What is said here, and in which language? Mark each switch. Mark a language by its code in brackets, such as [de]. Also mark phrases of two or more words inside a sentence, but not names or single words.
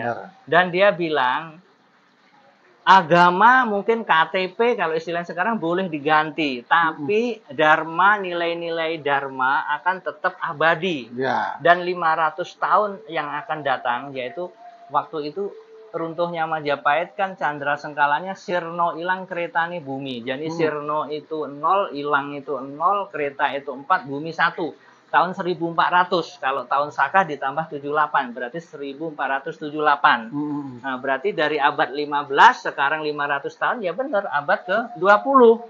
[id] Dan dia bilang agama mungkin KTP kalau istilah sekarang boleh diganti, tapi dharma, nilai-nilai dharma akan tetap abadi. Dan 500 tahun yang akan datang, yaitu waktu itu runtuhnya Majapahit kan candra sengkalanya [jv] sirno ilang keretane bumi. [id] Jadi sirno itu 0, ilang itu 0, kereta itu 4, bumi 1. Tahun 1400. Kalau tahun Saka ditambah 78, berarti 1478. Nah, berarti dari abad 15 sekarang 500 tahun ya benar abad ke-20.